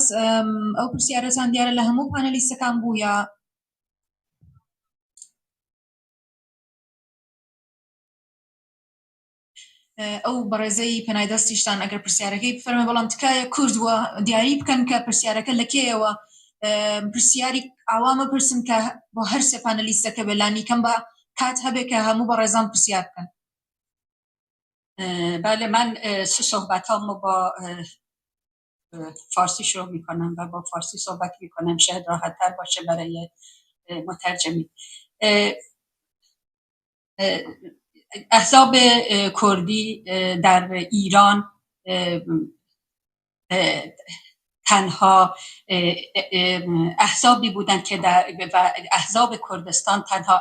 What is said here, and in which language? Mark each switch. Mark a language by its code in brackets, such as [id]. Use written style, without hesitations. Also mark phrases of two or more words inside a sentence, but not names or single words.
[ckb] ئەو پرسیارەتان دیارە لە هەموو پانەلیستەکان بوو یا ئەو بەڕێزەی پەنایدەستیشتان ئەگەر پرسیارەکەی بفەرمێ بەڵام تکایە کوردوە دیاری بکەن کە پرسیارەکە لە کێیەوە. پرسیاری ئاوامە پرسم کە بۆ هەر سێ پانەلیستەکە بێلانی کەم بە کات هەبێ کە هەموو بەڕێزان پرسیار بکەن. [fa] بله، من صحبتامو با فارسی شروع میکنم و با فارسی صحبت میکنم، شاید راحت تر باشه برای مترجمی. احزاب کردی در ایران تنها احزابی بودند که و احزاب کردستان تنها